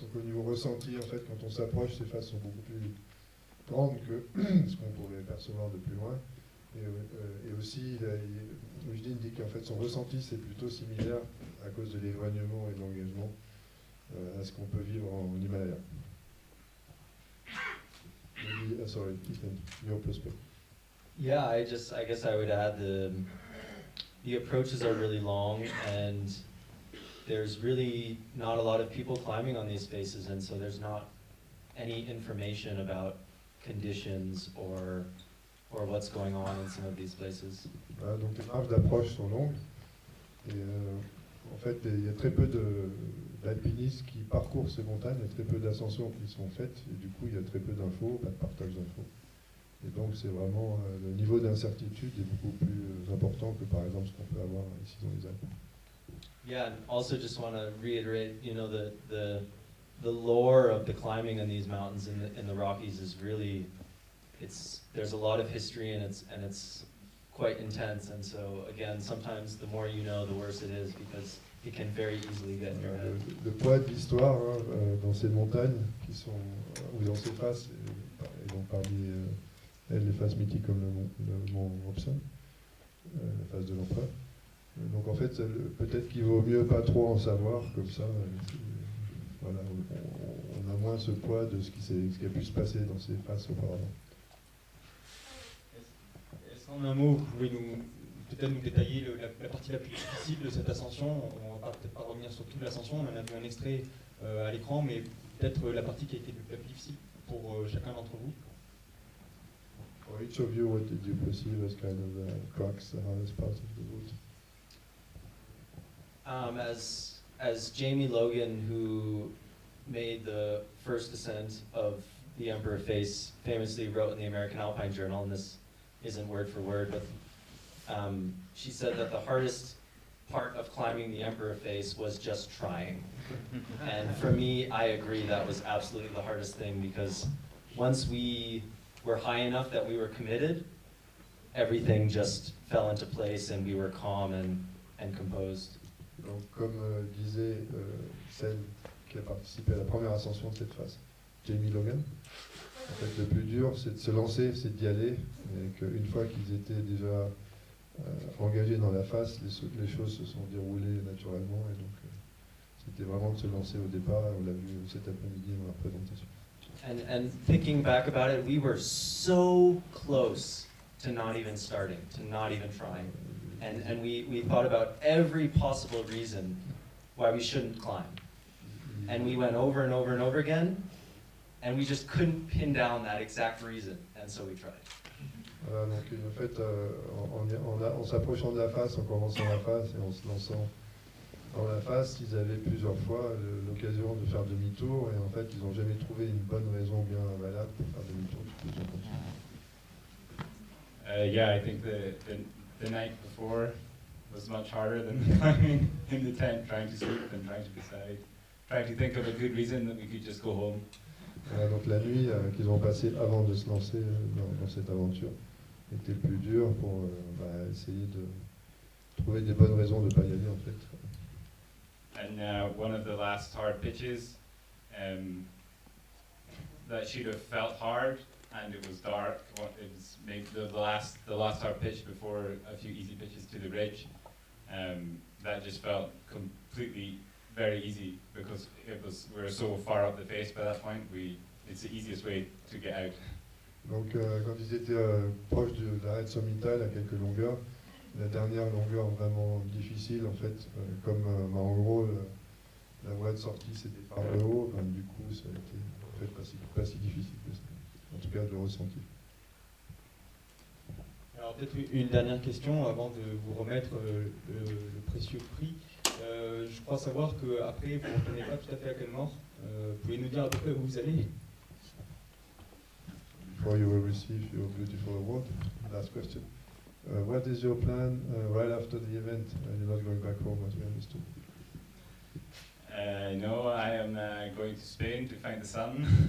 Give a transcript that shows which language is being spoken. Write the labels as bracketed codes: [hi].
[fr] Donc au niveau ressenti, en fait, quand on s'approche, ces faces sont beaucoup plus grandes que ce qu'on pourrait percevoir de plus loin. Et aussi, Eugene dit qu'en fait son ressenti c'est plutôt similaire à cause de l'éloignement et de l'engagement à ce qu'on peut vivre en Himalaya. [en] Maybe, sorry, Ethan, your perspective. Yeah, I guess I would add the approaches are really long, and there's really not a lot of people climbing on these faces, and so there's not any information about conditions or what's going on in some of these places. [fr] Voilà, donc les marches d'approche sont longues, et en fait il y a très peu d'alpinistes qui parcourent ces montagnes, il y a très peu d'ascensions qui sont faites, et du coup il y a très peu d'infos, pas de partage d'infos. Et donc c'est vraiment, le niveau d'incertitude est beaucoup plus important que par exemple ce qu'on peut avoir ici dans les Alpes. [en] Yeah, and also just want to reiterate, you know, the lore of the climbing in these mountains in the Rockies is really, there's a lot of history, and it's quite intense, and so again, sometimes the more you know, the worse it is, because it can very easily get in your head. [fr] Le poids de l'histoire dans ces montagnes qui sont, ou dans ces faces, et donc parmi elles les faces mythiques comme le mont Robson, la face de l'empereur. Donc en fait, peut-être qu'il vaut mieux pas trop en savoir, comme ça, voilà, on a moins ce poids de ce qui a pu se passer dans ces faces auparavant. Est-ce qu'en un mot, vous pouvez peut-être nous détailler la partie la plus difficile de cette ascension? On ne va peut-être pas revenir sur toute l'ascension, on en a vu un extrait à l'écran, mais peut-être la partie qui a été la plus difficile pour chacun d'entre vous. [en] For each of you, what did you perceive as kind of the crux, the hardest part of the route? As Jamie Logan, who made the first ascent of the Emperor Face, famously wrote in the American Alpine Journal, and this isn't word for word, but she said that the hardest part of climbing the Emperor Face was just trying. And for me, I agree, that was absolutely the hardest thing, because once we were high enough that we were committed, everything just fell into place and we were calm and composed. [fr] Donc, comme disait celle qui a participé à la première ascension de cette phase, Jamie Logan, en fait, le plus dur, c'est de se lancer, c'est d'y aller, et qu'une fois qu'ils étaient déjà engagés dans la phase, les choses se sont déroulées naturellement, et donc c'était vraiment de se lancer au départ, on l'a vu cet après-midi dans la présentation. [en] And thinking back about it, we were so close to not even starting, to not even trying. And we thought about every possible reason why we shouldn't climb. And we went over and over and over again, and we just couldn't pin down that exact reason, and so we tried. [fr] Voilà, donc en fait, en s'approchant de la face, en commençant la face et en se lançant dans la face, ils avaient plusieurs fois l'occasion de faire demi-tour, et en fait, ils n'ont jamais trouvé une bonne raison bien valable pour faire demi-tour, du coup, ils ont continué. [en] Yeah, I think the night before was much harder than climbing in the tent, trying to sleep and trying to decide, trying to think of a good reason that we could just go home. [fr] Donc la nuit qu'ils ont passée avant de se lancer dans cette aventure était le plus dur pour essayer de trouver des bonnes raisons de ne pas y aller en fait. [en] And one of the last hard pitches, that should have felt hard, and it was dark. It was maybe the last hard pitch before a few easy pitches to the ridge. That just felt completely very easy because we were so far up the face by that point. It's the easiest way to get out. [fr] Donc quand ils étaient proches de l'arête sommitale à quelques longueurs, la dernière longueur vraiment difficile en fait, comme en gros la voie de sortie c'était par le haut, du coup ça a été en fait pas si difficile que ça, en tout cas de le ressentir. Alors peut-être une dernière question avant de vous remettre le précieux prix. Je crois savoir qu'après vous ne retenez pas tout à fait à quel mort. Pouvez nous dire à peu près où vous allez? [en] Before you will receive your beautiful award, last question. What is your plan right after the event? You're not going back home, as we understood. No, I am going to Spain to find the sun.